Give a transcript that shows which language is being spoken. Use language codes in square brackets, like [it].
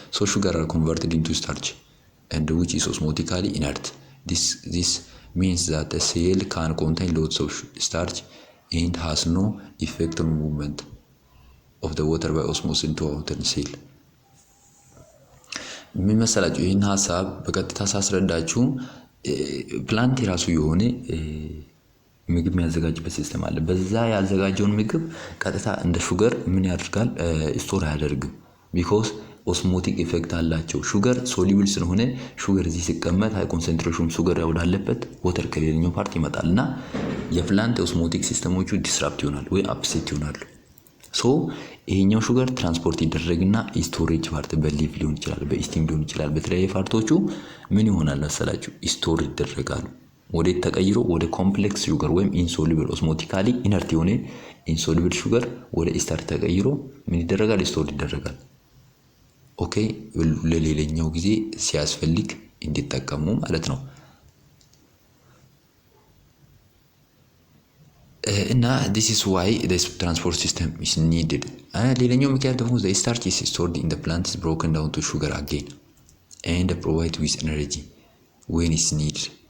[en] So sugar are converted into starch, and which is osmotically inert. This means that a cell can contain lots of starch and has no effect on movement of the water by osmosis into outer cell. [am] ምን መሰላችሁ? ይህን ሀሳብ በቀጥታ ሳስረዳችሁ ፕላንት የራሱ የሆነ ምግብ የሚያዘጋጅበት ሲስተም አለ። በዛ ያዘጋጀውን ምግብ ቀጥታ እንደ ሹገር ምን ያደርጋል? ስቶር አያደርግም። ቢኮዝ ኦስሞቲክ ኢፌክት አላቸው። ሹገር ሶሊብል ስለሆነ ሹገር እዚህ ሲቀመጥ ሃይ ኮንሰንትሬሽን ሹገር ወዳለበት ወተር ከሌላኛው ፓርት ይመጣል እና የፕላንት ኦስሞቲክ ሲስተሞቹ ዲስራፕት ይሆናል ወይ አፕሴት ይሆናሉ። ሶ ይሄኛው ሹገር ትራንስፖርት ይደረግና ስቶሬጅ ፓርት በሊቭ ሊሆን ይችላል፣ በስቲም ሊሆን ይችላል፣ በተለያየ ፓርቶቹ ምን ይሆናል መሰላችሁ? ስቶር ይደረጋሉ። ወዴት ተቀይሮ? ወደ ኮምፕሌክስ ሹገር ወይም ኢንሶሉብል ኦስሞቲካሊ ኢነርት የሆነ ኢንሶሉብል ሹገር ወደ ስታርች ተቀይሮ ምን ይደረጋል? ስቶር ይደረጋል። ኦኬ፣ ለሌላኛው ጊዜ ሲያስፈልግ እንዲጠቀሙ ማለት ነው። እና [en] this is why the transport system is needed. [am] ሌላኛው ምክንያት ደግሞ [en] the starch is stored in the plant is broken down to sugar again and provide with energy when it's needed.